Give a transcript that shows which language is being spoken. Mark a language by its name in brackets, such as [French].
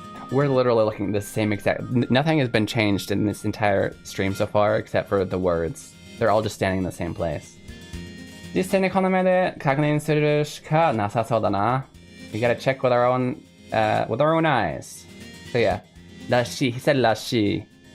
[English] We're literally looking at the same exact... Nothing has been changed in this entire stream so far except for the words. They're all just standing in the same place. [Japanese] 実際にこの目で確認するしかなさそうだな. [English] We gotta check with our own eyes. So yeah, らしい. He said らしい.